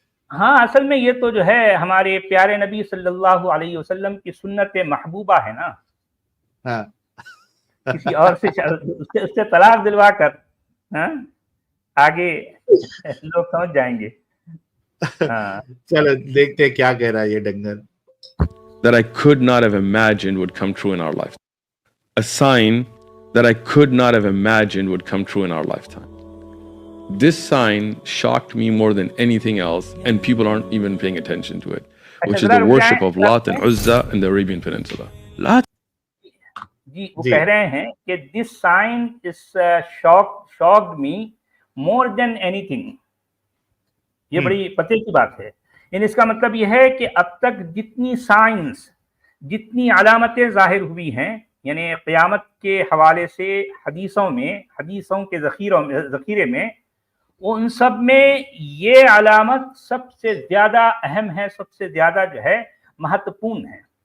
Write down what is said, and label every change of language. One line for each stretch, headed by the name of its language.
Hindi: हाँ असल में ये तो जो है हमारे प्यारे नबी सल्लल्लाहु अलैहि वसल्लम की सुन्नत महबूबा है ना। हाँ। किसी और से उससे तलाक दिलवा कर, हाँ, आगे लोग समझ जाएंगे। हाँ चलो देखते हैं क्या कह रहा है ये डंगर।
English: That I could not have imagined would come true in our lifetime. A sign that I could not have imagined would come true in our lifetime. This sign shocked me more than anything else, and people aren't even paying attention to it, which is the worship of Lat and Uzza in the Arabian Peninsula. Lat
Hindi: जी, वो जी। कह रहे हैं कि
English: This sign is shocked me more than anything.
Hindi: ये बड़ी पते की बात है। यानी इसका मतलब ये है कि अब तक जितनी साइंस, जितनी अलामतें जाहिर हुई हैं, यानी क़यामत के हवाले से हदीसों के ज़ख़ीरे में, उन सब में ये अलामत सबसे ज़्यादा अहम है, सबसे ज़्यादा जो है महत्वपूर्ण है।